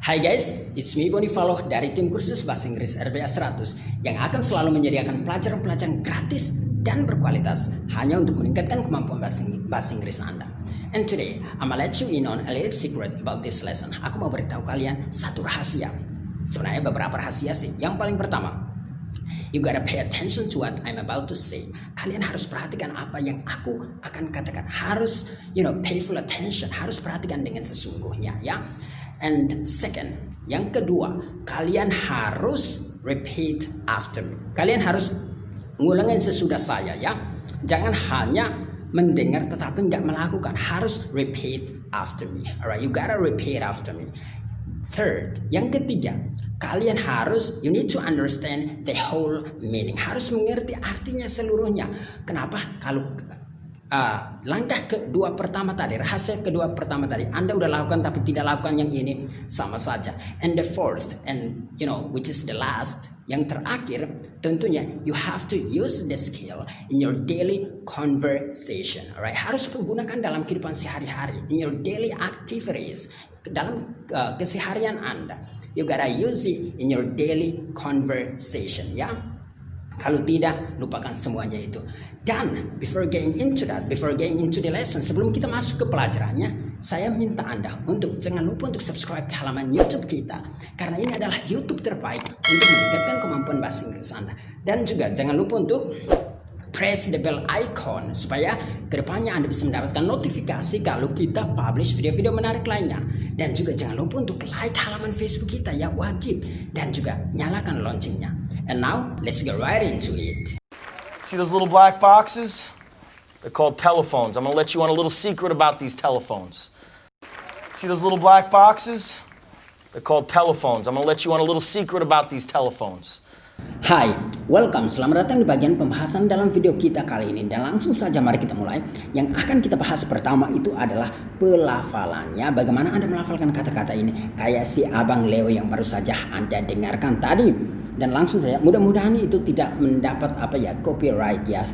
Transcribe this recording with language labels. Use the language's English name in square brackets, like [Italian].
[English] Hai guys, it's me [Indonesian] Bonifalo dari tim kursus Bahasa Inggris RBA 100 yang akan selalu menyediakan pelajaran-pelajaran gratis dan berkualitas hanya untuk meningkatkan kemampuan bahasa Inggris Anda. [English] And today, I'ma let you in on a little secret about this lesson. [Indonesian] Aku mau beritahu kalian satu rahasia. Sebenarnya beberapa rahasia sih. Yang paling pertama, [English] you gotta pay attention to what I'm about to say. [Indonesian] Kalian harus perhatikan apa yang aku akan katakan. Harus, [English] pay full attention. [Indonesian] Harus perhatikan dengan sesungguhnya, ya. [English] And second, [Indonesian] yang kedua, kalian harus [English] repeat after me. [Indonesian] Kalian harus ngulangin sesudah saya, ya. Jangan hanya mendengar tetapi nggak melakukan. Harus [English] repeat after me. Alright, you gotta repeat after me. Third, [Indonesian] yang ketiga, kalian harus, [English] you need to understand the whole meaning. [Indonesian] Harus mengerti artinya seluruhnya. Kenapa? Kalau langkah kedua pertama tadi, rahasia kedua pertama tadi, Anda udah lakukan tapi tidak lakukan yang ini, sama saja. [English] And the fourth, and which is the last, [Indonesian] yang terakhir, [English] tentunya you have to use the skill in your daily conversation. [Indonesian] Alright, harus menggunakan dalam kehidupan sehari-hari, [English] in your daily activities, [Indonesian] dalam keseharian Anda. [English] You gotta use it in your daily conversation, ya. [Indonesian] Kalau tidak, lupakan semuanya itu. Dan [English] before getting into the lesson, [Indonesian] sebelum kita masuk ke pelajarannya, saya minta Anda untuk jangan lupa untuk subscribe ke halaman YouTube kita, karena ini adalah YouTube terbaik untuk meningkatkan kemampuan bahasa Inggris Anda. Dan juga jangan lupa untuk [English] press the bell icon [Indonesian] supaya kedepannya Anda bisa mendapatkan notifikasi kalau kita publish video-video menarik lainnya. Dan juga jangan lupa untuk like halaman Facebook kita, ya, wajib. Dan juga nyalakan loncengnya. [English] And now let's get right into it. See those little black boxes? They're called telephones. I'm going to let you on a little secret about these telephones. See those little black boxes? They're called telephones. I'm going to let you on a little secret about these telephones. Hai, welcome. [Indonesian] Selamat datang di bagian pembahasan dalam video kita kali ini. Dan langsung saja mari kita mulai. Yang akan kita bahas pertama itu adalah pelafalannya. Bagaimana Anda melafalkan kata-kata ini. Kayak si Abang Leo yang baru saja Anda dengarkan tadi. Dan langsung saja, mudah-mudahan itu tidak mendapat copyright, ya.